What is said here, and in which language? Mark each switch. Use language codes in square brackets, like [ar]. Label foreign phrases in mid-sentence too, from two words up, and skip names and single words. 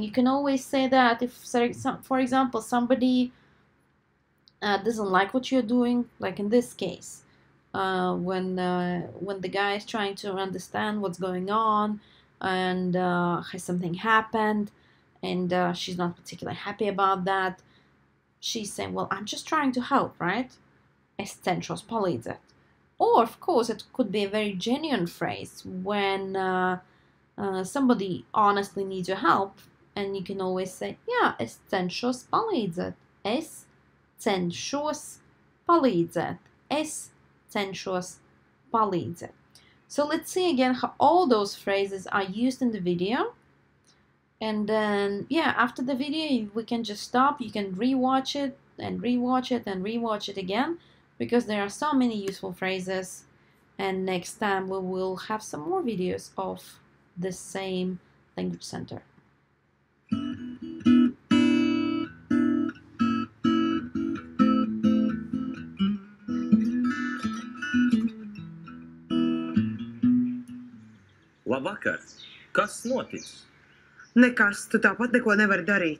[en] You can always say that if, for example, somebody doesn't like what you're doing, like in this case, when the guy is trying to understand what's going on and has something happened and she's not particularly happy about that, she's saying, well, I'm just trying to help, right? [lv] Cenšos palīdzēt. [en] Or, of course, it could be a very genuine phrase when somebody honestly needs your help, and you can always say, yeah, [lv] cenšos palīdzēt. Cenšos palīdzēt. Cenšos palīdzēt. [en] So let's see again how all those phrases are used in the video. And then, yeah, after the video, we can just stop. You can rewatch it and rewatch it and rewatch it again, because there are so many useful phrases. And next time we will have some more videos of the same language center. [lv] Labvakar! Kas noticis? Nekas, tu tāpat neko nevari darīt.